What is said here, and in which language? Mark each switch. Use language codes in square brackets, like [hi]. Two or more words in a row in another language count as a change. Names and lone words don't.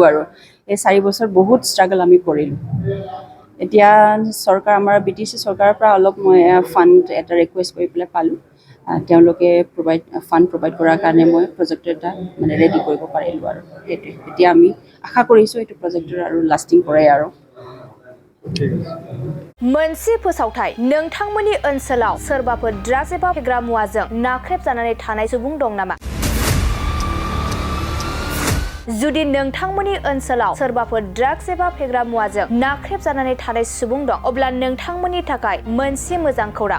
[as] আৰু এই 4 বছৰ বহুত ষ্ট্ৰাগল আমি কৰিলোঁ। এতিয়া চৰকাৰ আমাৰ BTC চৰকাৰৰ পৰা অলপ মই ফাণ্ড এটা ৰিকুৱেষ্ট কৰি পেলাই পালোঁ। তেওঁলোকে [en] fund provide [as] কৰাৰ কাৰণে মই প্ৰজেক্টৰ এটা মানে ৰেডি কৰিব পাৰিলোঁ। আৰু সেইটোৱে এতিয়া আমি আশা কৰিছোঁ এইটো প্ৰজেক্টৰ আৰু লাষ্টিং কৰে। আৰু [brx] मोनसे फोसावथाय नोंथांमोननि ओनसोलाव सोरबाफोर ड्राग्स एबा फेग्रा मुवाजों नाख्रेबजानानै थानाय सुबुं दं नामा? जुदि नोंथांमोननि ओनसोलाव सोरबाफोर ड्राग्स एबा फेग्रा मुवाजों नाख्रेबजानानै थानाय सुबुं दं, अब्ला नोंथांमोननि थाखाय मोनसे मोजां खौरां।